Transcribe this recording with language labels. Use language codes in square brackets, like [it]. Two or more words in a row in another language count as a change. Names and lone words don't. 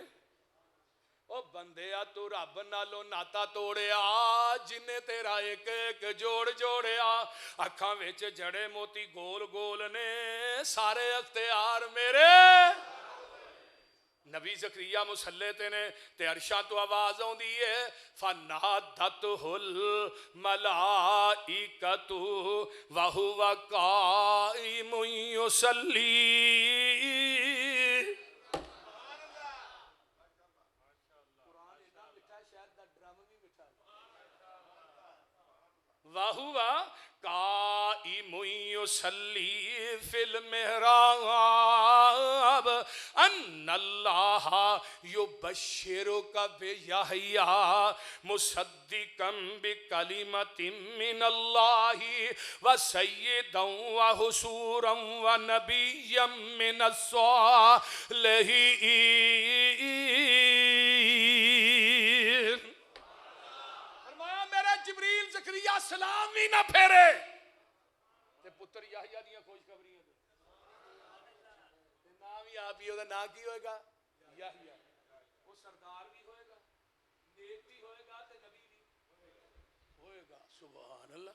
[pa] او بندیا تو رب نالوں ناتا توڑیا، جنے تیرا ایک ایک جوڑ جوڑیا. اکھاں وچ جڑے موتی گول گول نے، سارے اختیار میرے. نبی زکریا مصلے تے نے تے عرشاں توں آواز آؤندی ہے, [ar] فنادته الملائكة وهو قائم يصلي. وهو قائم يصلي في المحراب أن الله يبشرك بيحيى مصدقا بكلمة من الله وسيدا وحصورا ونبيا من الصالحين. [pa] جبرئیل زکریا سلام بھی نا پھیرے تے پتر یحییٰ دی خوشخبریاں دے نام ہی آپ ہی، اودا نام کی ہوئے گا? याहिया। وہ سردار بھی ہوئے گا، نیک بھی ہوئے گا تے نبی بھی ہوئے گا. [ar] سبحان الله.